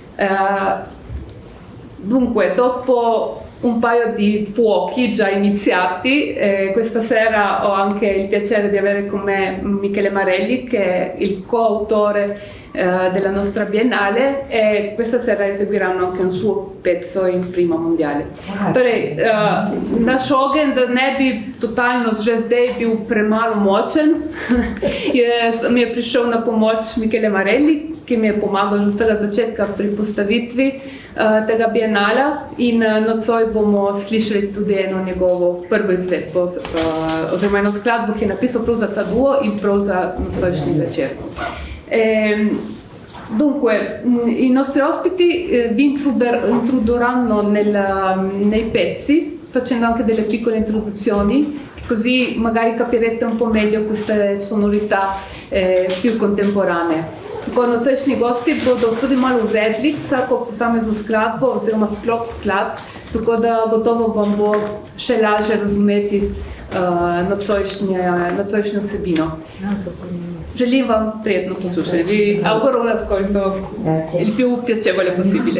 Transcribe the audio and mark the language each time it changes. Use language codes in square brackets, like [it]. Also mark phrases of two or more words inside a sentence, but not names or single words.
[it] Dunque, dopo un paio di fuochi già iniziati, questa sera ho anche il piacere di avere con me Michele Marelli, che è il coautore della nostra Biennale, e questa sera eseguiranno anche un suo pezzo in prima mondiale. [sl] Torej, naš ogenj, da ne bi totalno že zdaj bil premalo močen, mi je prišel na pomoč Michele Marelli, ki mi je pomagal že od vsega začetka pri postavitvi tega bienala, in nocoj bomo slišali tudi eno njegovo prvo izvedbo, oziroma eno skladbo, ki je napisal prav za ta duo in prav za nocojšnji večer. [it] Dunque, i nostri ospiti vi introdurranno nei pezzi, facendo anche delle piccole introduzioni, così magari capirete un po' meglio queste sonorità più contemporanee. [sl] Ko nocojšnji gosti bodo tudi malo uvedli vsako posamezno skladbo oziroma sklop skladb, tako da gotovo vam bo še lažje razumeti nocojšnjo vsebino. Želim vam prijetno poslušanje. [it] Vi auguro un ascolto il più piacevole possibile.